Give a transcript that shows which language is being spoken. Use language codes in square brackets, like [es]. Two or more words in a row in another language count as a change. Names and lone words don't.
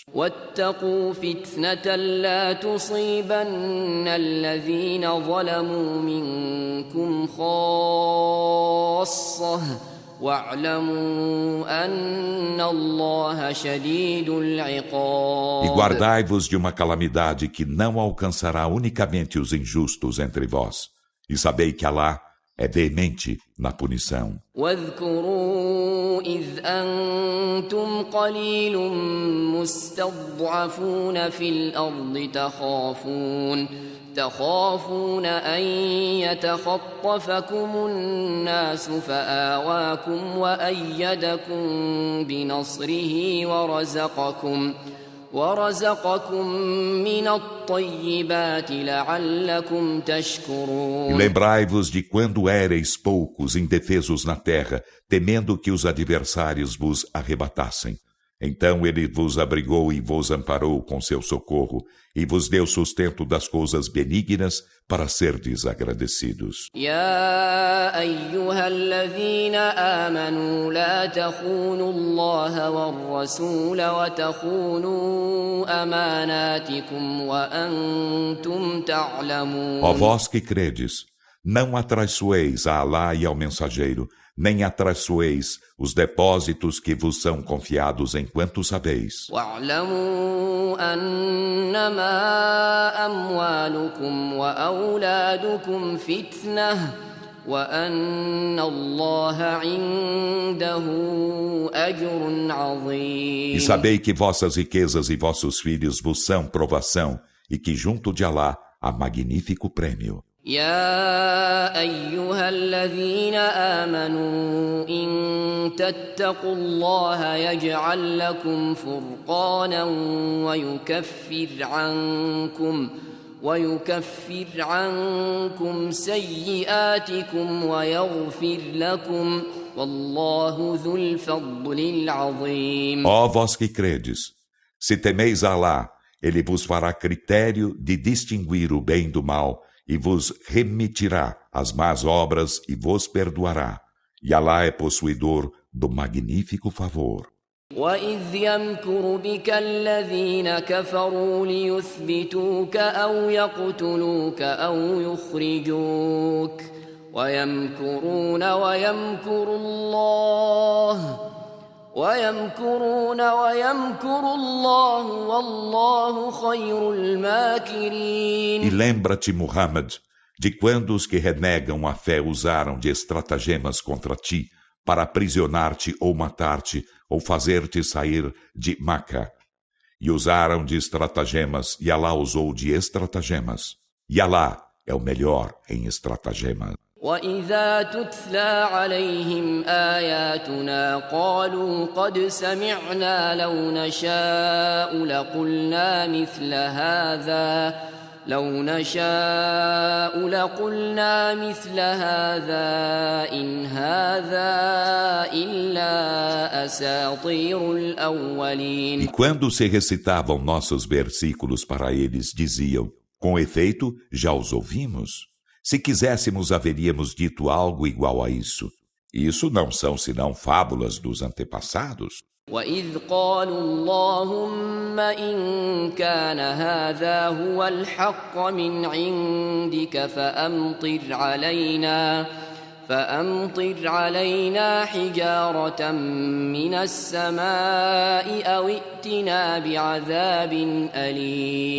[ar] واتقوا فتنة لا تصيبن الذين ظلموا منكم خاصة واعلموا أن الله شديد العقاب. [pt] E guardai-vos de uma calamidade que não alcançará unicamente os injustos entre vós. E sabei que Alá é veemente na punição. [ar] واذكروا إذ أنتم قليل مستضعفون في الأرض تخافون أن يتخطفكم الناس فآواكم وأيدكم بنصره ورزقكم من الطيبات لعلكم تشكرون. [pt] E lembrai-vos de quando éreis poucos, indefesos na terra, temendo que os adversários vos arrebatassem. Então ele vos abrigou e vos amparou com seu socorro, e vos deu sustento das coisas benignas para serdes agradecidos. [ar] يا أيها الذين آمنوا لا تخونوا الله والرسول وتخونوا أماناتكم وأنتم تعلمون. [pt] Ó vós que credes, não atraiçoeis a Alá e ao mensageiro, nem atraiçoeis os depósitos que vos são confiados enquanto sabeis. [ar] واعلموا أنما أموالكم وأولادكم فتنة وأن الله عنده أجر عظيم. [pt] E sabei que vossas riquezas e vossos filhos vos são provação, e que junto de Alá há magnífico prêmio. [ar] يا أيها الذين آمنوا إن تتقوا الله يجعل لكم فرقانا ويكفر عنكم سيئاتكم ويغفر لكم والله ذو الفضل العظيم. [pt] Ó vós que credes, se temeis a Alá, ele vos fará critério de distinguir o bem do mal, e vos remitirá as más obras e vos perdoará. E Alá é possuidor do magnífico favor. [ar] وَإِذْ يَمْكُرُ بِكَ الَّذِينَ كَفَرُوا لِيُثْبِتُوكَ أَوْ يَقْتُلُوكَ أَوْ يُخْرِجُوكَ وَيَمْكُرُونَ وَيَمْكُرُ اللَّهُ وَاللَّهُ خَيْرُ الْمَاكِرِينَ. [pt] E lembra-te, Muhammad, de quando os que renegam a fé usaram de estratagemas contra ti para aprisionar-te ou matar-te, ou fazer-te sair de Maca. E usaram de estratagemas, e Alá usou de estratagemas. E Alá é o melhor em estratagemas. [ar] وَإِذَا تُتْلَى عَلَيْهِمْ آيَاتُنَا قَالُوا قَدْ سَمِعْنَا لَوْ نَشَاءُ لَقُلْنَا مِثْلَ هَذَا إِنْ هَذَا إِلَّا أَسَاطِيرُ الْأَوَّلِينَ. [pt] E quando se recitavam nossos versículos para eles, diziam: com efeito, já os ouvimos. Se quiséssemos, haveríamos dito algo igual a isso. Isso não são senão fábulas dos antepassados. [ar] وَإِذْ قَالُوا اللَّهُمَّ إِن كَانَ هَذَا هُوَ الْحَقَّ مِنْ عِندِكَ فَأَمْطِرْ عَلَيْنَا حِجَارَةً مِنَ السَّمَاءِ أَوْ ائْتِنَا بِعَذَابٍ أَلِيمٍ.